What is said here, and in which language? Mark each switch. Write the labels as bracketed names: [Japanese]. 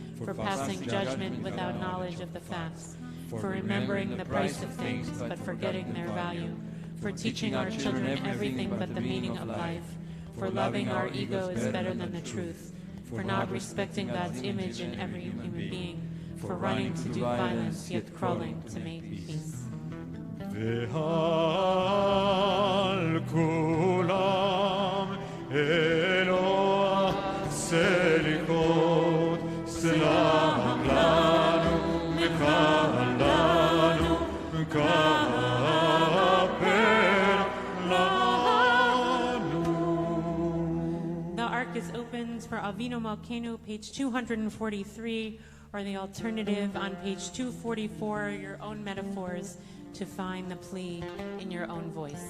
[English] For passing judgment without knowledge of the facts. For remembering the price of things but forgetting their value. For teaching our children everything but the meaning of life. For loving our ego is better than the truth. For not respecting God's image in every human being. For running to do violence yet crawling to make peace. [Hebrew] ועל כולם אלוה סליחות סלח לנו מקל לנו כפר לנו. [English] The ark is opened for Avinu Malkeinu, page 243, or the alternative on page 244, your own metaphors to find the plea in your own voice.